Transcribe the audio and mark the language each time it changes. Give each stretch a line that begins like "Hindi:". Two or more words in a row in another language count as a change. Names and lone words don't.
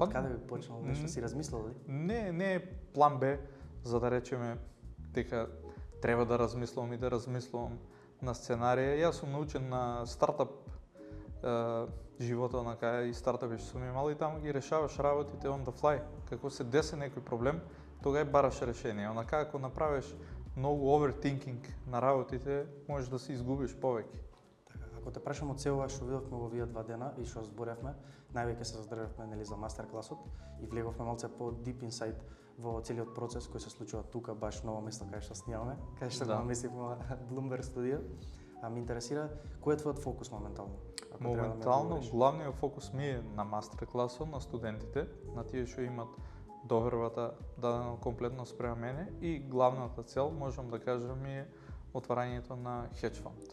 Macedonian: Од каде би почнал, нешто си размислил ли? Не е план Б, за да речеме дека треба да размислувам и да размислувам на сценарија. Јас сум научен на стартап животот на кај и стартапи што сум имал и таму ги решаваш работите
English: on the fly.
Macedonian: Како се десе некој проблем, тогаш бараш решение. Онака ако направиш многу overthinking на работите, можеш да се изгубиш повеќе. Така, ако те прашам од цело што видовме во овие 2 дена и што зборевме, највеќе се задржавме нели за мастер класот и влеговме малце по
English: deep insight
Macedonian: во целиот процес кој се случува тука баш ново место кај што снимаме, кај што го наместивме Bloomberg студио. А ме интересира кој е твојот фокус моментално? Моментално главниот фокус ми е на мастер класот, на студентите, на тие што имат довербата дадено комплетно спрема мене и главната цел, можам да кажам, е отварањето на хедж фонд.